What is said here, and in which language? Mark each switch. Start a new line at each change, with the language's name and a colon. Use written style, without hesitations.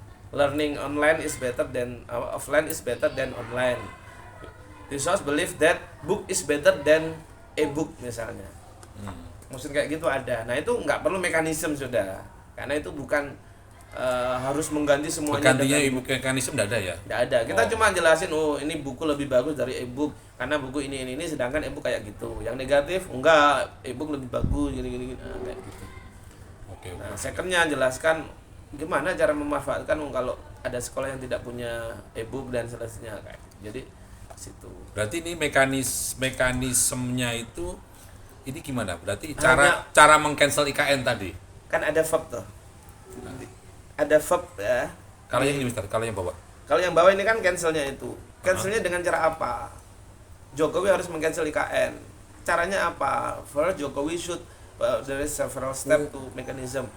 English: Learning online is better than offline is better than online. This was believe that book is better than e-book
Indonesian: misalnya. Maksud kayak gitu ada. Nah, itu nggak perlu mekanisme sudah. Karena itu bukan harus mengganti semuanya. Gantinya mekanisme tidak ada ya? Tidak ada. Kita cuma jelasin, ini buku lebih bagus dari e-book karena buku ini sedangkan e-book kayak gitu. Yang negatif enggak, e-book lebih bagus gini kayak gitu. Oke. Nah, secondnya jelaskan gimana cara memanfaatkan kalau ada sekolah yang tidak punya e-book dan seterusnya kayak gitu. Jadi situ. Berarti ini mekanismenya itu ini gimana? Berarti cara meng-cancel IKN tadi. Kan ada verb tuh. Ada verb ya. Kalau yang ini, Mister, kalau yang bawah. Kalau yang bawah ini kan cancelnya itu. Cancelnya dengan cara apa? Jokowi harus meng-cancel IKN. Caranya apa?
English: First, Jokowi should there is several step to mechanism.